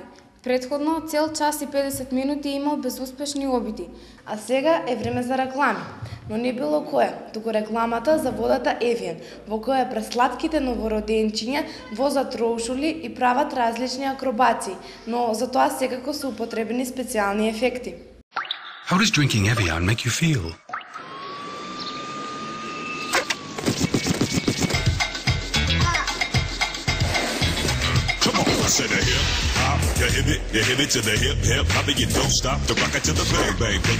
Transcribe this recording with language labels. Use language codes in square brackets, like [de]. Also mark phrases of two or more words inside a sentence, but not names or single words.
[mk] Претходно цел час и 50 минути имал безуспешни обиди. А сега е време за реклами. Но не било која, туку рекламата за водата Evian, во која пресладките новороденчиња возат роушули и прават различни акробации, но за тоа секако се употребени специјални ефекти. [en] How does drinking Evian make you feel? To the hip hop, you hit it to the hip hip hop, you don't stop to rock it to the bang bang boogie.